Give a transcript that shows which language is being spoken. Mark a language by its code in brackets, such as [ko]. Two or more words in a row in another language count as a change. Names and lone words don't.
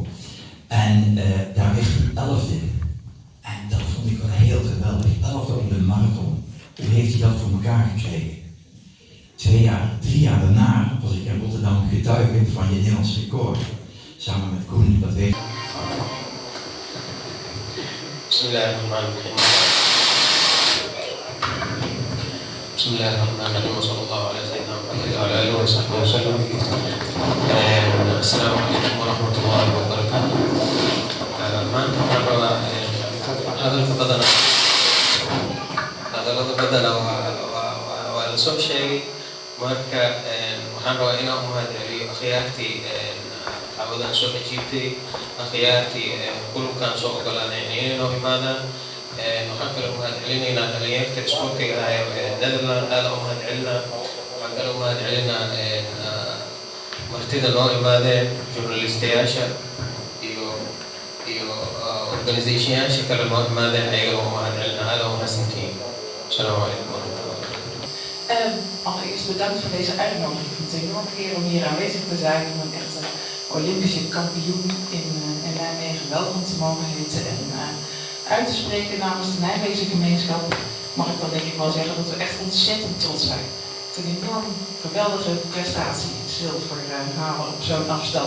[nl] En daar werd hij 11e. En dat vond ik wel heel geweldig. 11e op de marathon. Hoe heeft hij dat voor elkaar gekregen? 3 jaar daarna was ik in Rotterdam getuige van je Nederlands record. Samen met Koen, dat weet ik. [ar] بسم الله الرحمن الرحيم. بسم الله الرحمن الرحيم. وصلى الله على سيدنا محمد وعلى آله وصحبه وسلم. السلام عليكم ورحمة الله وبركاته. [so] Maanta waxaan rabaa hadalka badana waa la soo sheegay. Marka waxaan rabaa inaan u mahadceliyo akhyaartii dacwadan soo ajiibtay, akhyaartii kulubkaan soo ogolaanay inay noo imaadaan. Waxaan kale u mahadcelinaynaa dhalinyarta isboortiga ah ee Netherland, aada u mahadcelinaa. Waxaan kale u mahadcelinaa martida noo imaadeen, journalistayaasha iyo organisationyaasha kale noo imaadeen, ayagana u mahadcelinaa. Aada u mahadsantihiin. [ar] السلام عليكم ورحمة الله. [nl] Allereerst bedankt voor deze uitnodiging. Ik vind het een enorme eer om hier aanwezig te zijn, om een echte Olympische kampioen in Nijmegen welkom te mogen heten en uit te spreken namens de Nijmeegse gemeenschap. Mag ik dan denk ik wel zeggen dat we echt ontzettend trots zijn. Het is een enorm geweldige prestatie, zilver halen op zo'n afstand.